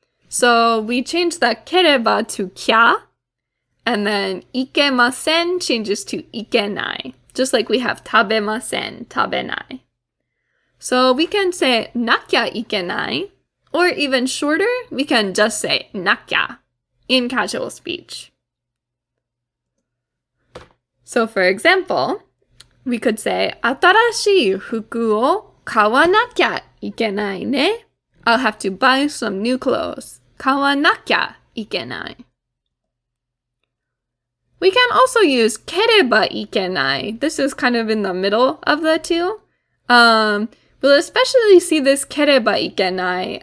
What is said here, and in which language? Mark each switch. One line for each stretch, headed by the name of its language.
English: So we change the ければ to きゃ, and then いけません changes to いけない, just like we have 食べません, 食べない. So we can say なきゃいけない, or even shorter, we can just say なきゃ in casual speech. So for example, we could say
Japanese: 新しい服を買わなきゃいけないね.
English: I'll have to buy some new clothes.
Japanese: 買わなきゃいけない.
English: We can also use ければいけない. This is kind of in the middle of the two. We'll especially see this ければいけない.